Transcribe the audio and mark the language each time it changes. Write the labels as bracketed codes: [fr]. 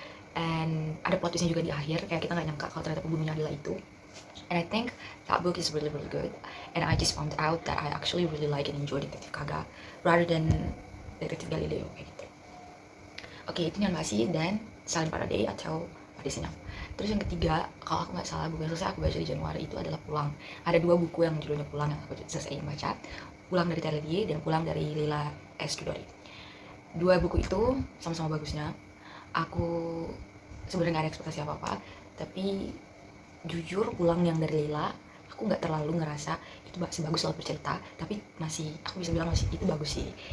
[id] And ada plot twistnya juga di akhir, kayak kita nggak nyangka kalau ternyata pembunuhnya adalah itu. [en] And I think that book is really good, and I just found out that I actually really like and enjoy Detective Kaga rather than Detective Galileo [id] kayak gitu. Oke, itu Nihonbashi dan Silent Paradise atau Paradis Senyap. Terus yang ketiga, kalau aku nggak salah buku yang selesai aku baca di Januari itu adalah Pulang. Ada dua buku yang judulnya Pulang yang aku selesai baca, Pulang dari Terelie dan Pulang dari Leila S. Chudori. Dua buku itu sama-sama bagusnya. Aku sebenarnya nggak ada ekspektasi apa-apa, tapi jujur Pulang yang dari Leila aku nggak terlalu ngerasa itu sebagus laut bercerita, tapi masih aku bisa bilang masih itu bagus sih.